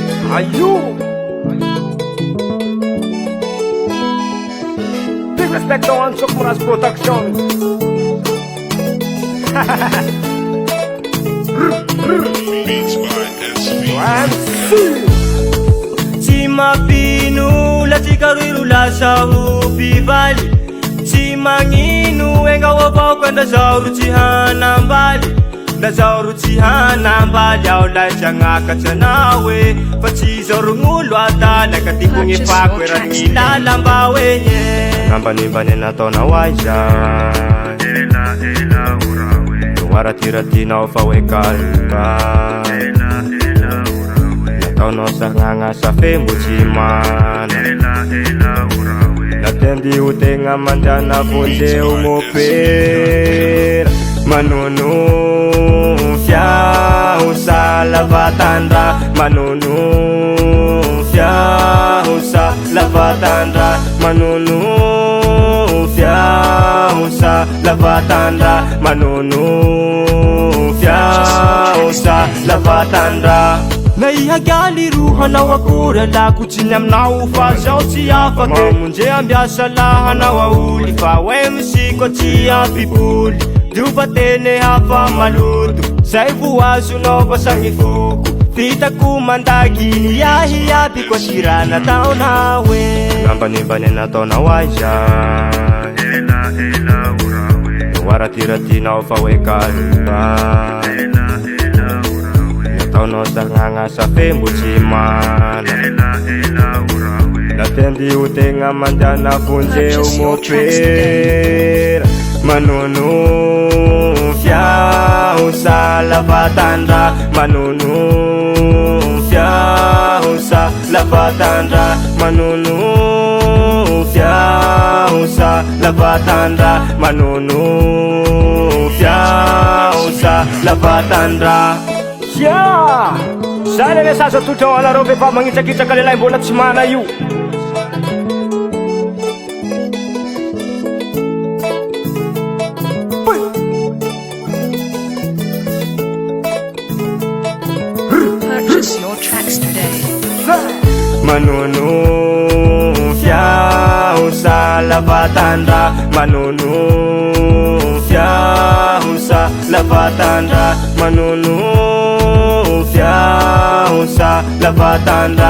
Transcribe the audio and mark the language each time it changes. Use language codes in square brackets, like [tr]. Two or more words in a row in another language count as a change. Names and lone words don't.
[en] Ayo. Big respect to Ansok Muras Production. Beats by SV. [mg] Tsy mapino la tsikaroiro lasa ho mpivaly. Tsy magnino engao avao koa ndazao ro tsy hanambaly. Ndazao ro tsy hanambaly aho lahy zagnakatsy anao e. Fa tsy zao ro gn'olo adala ka tiako gny fako erany lalamba hoenye. Nambanimbany nataonao aiza Waratiratinao fa hoe kalba nataonao sagnagna sa fembo tsy mana. Natendy ho tegna mandrana vonjeo mopera. Manono fiaho sa lavatandra. Manono fiaho sa lavatandra. Manono fiaho sa lavatandra. Manono fiaho sa lavatandra. Naihagali ro hanao akory alako tsiny aminao fa zao tsy afaky. Monje ambiasa la hanao aoly fa hoe misiko tsy ampipoly. Diova tene hafa maloto zay voazonao basagny foko. Vitako mandaky iahy aby ko sira nataonao e. Nambanimbany nataonao aiza waratiratinao fa hoe kalba nataonao sagnagna sa fembo tsy mana. Natendy ho tegna mandana vonjeo mopera. Manono fiaho sa lavatandra. Manono fiaho sa lavatandra. Manono fiaho sa lavatandra. Manono fiaho sa lavatandra. Yeah! Zany le sasa totrao anareo vefa magnitsakitsaka lelahy mbola tsy mana io. [en] Purchase your tracks today. [mg] Manono fiaho sa lavatandra. Manono fiaho sa lavatandra. Manono fiaho sa lavatandra.